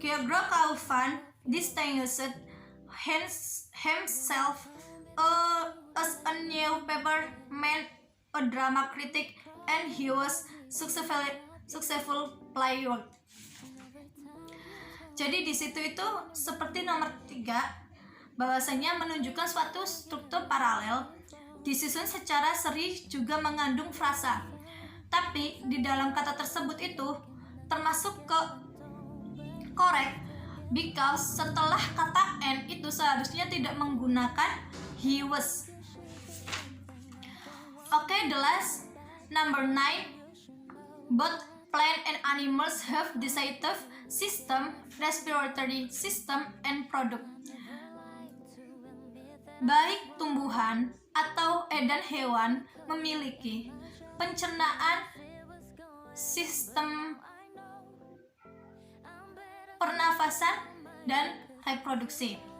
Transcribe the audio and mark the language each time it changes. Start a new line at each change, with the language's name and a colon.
English: György Kaufman distinguished himself as a newspaper man, a drama critic, and he was successful playwright.
Indonesian: Jadi di situ itu seperti nomor 3, bahwasanya menunjukkan suatu struktur paralel disusun secara seri juga mengandung frasa. Tapi di dalam kata tersebut itu termasuk ke
English: correct because
Indonesian: setelah kata and itu seharusnya tidak menggunakan he was.
English: Oke, the last, number 9. Both plant and animals have digestive system, respiratory system, and product.
Indonesian: Baik tumbuhan atau dan hewan memiliki pencernaan, sistem pernafasan, dan reproduksi.